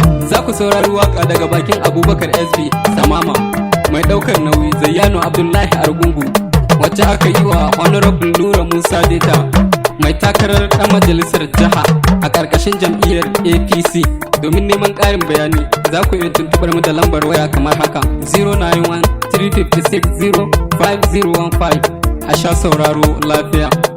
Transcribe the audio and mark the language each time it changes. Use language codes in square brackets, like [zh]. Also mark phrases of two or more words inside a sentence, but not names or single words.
[ha] Za ku saurari waƙa daga bakin Abubakar S B Samama, mai ɗaukar nauyi Zayyano Abdullahi Argungu, wacce aka yi wa Honorable Nura Musa Deta, mai takarar ɗan majalisar jiha a ƙarƙashin jam'iyyar A P C. Domin neman ƙarin bayani, za ku iya tuntuɓar mu da lambar waya kamar haka, [en] zero nine one three fifty six zero five zero one five. [ha] A sha sauraro lafiya.